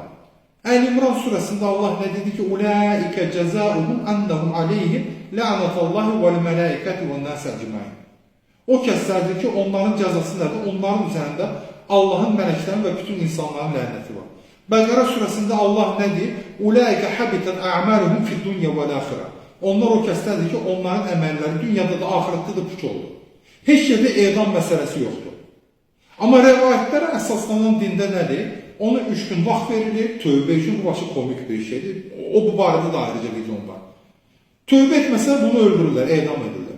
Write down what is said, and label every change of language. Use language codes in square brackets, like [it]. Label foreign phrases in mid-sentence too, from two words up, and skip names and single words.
[az] Əl-İmran surəsində Allah nə dedi ki, [ar] "أولئك جزاؤهم أن عليهم لعنة الله والملائكة والناس أجمعين." [az] O kəslərdir ki, onların cəzası nədir? Onların üzərində Allahın mələklərinin və bütün insanların lənəti var. Bəqərə surəsində Allah nə deyir? [ar] "أولئك حبطت أعمالهم في الدنيا والآخرة." [az] Onlar o kəslərdir ki, onların əməlləri dünyada da, axirətdə də puç oldu. Heç yerdə edam məsələsi yoxdur. Amma rəvayətlərə əsaslanan dində nədir? Ona 3 gün vaxt verilir, tövbə üçün bu başı komik bir şeydir. O bu barədə də ayrıca videom var. Tövbə etməsə bunu öldürürlər, edam edirlər.